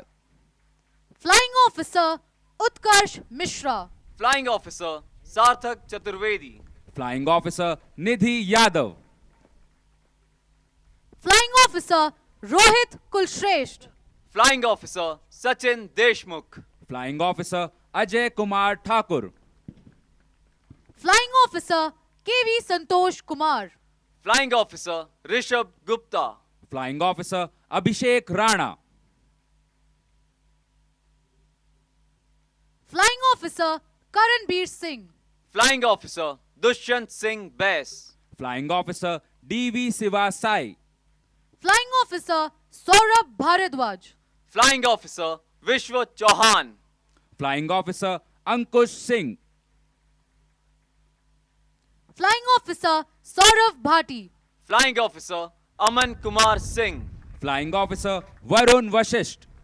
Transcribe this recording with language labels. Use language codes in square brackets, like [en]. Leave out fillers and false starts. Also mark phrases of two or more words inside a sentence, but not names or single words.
[en] Flying Officer Utkarsh Mishra, Flying Officer Sarthak Chaturvedi, Flying Officer Nidhi Yadav, Flying Officer Rohit Kulshresht, Flying Officer Sachin Deshmukh, Flying Officer Ajay Kumar Thakur, Flying Officer KV Santosh Kumar, Flying Officer Rishabh Gupta, Flying Officer Abhishek Rana, Flying Officer Karanbir Singh, Flying Officer Dushyant Singh Bais, Flying Officer D.V. Siva Sai, Flying Officer Saurabh Bharadwaj, Flying Officer Vishwa Chauhan, Flying Officer Ankush Singh, Flying Officer Saurav Bhati, Flying Officer Aman Kumar Singh, Flying Officer Varun Vashisht,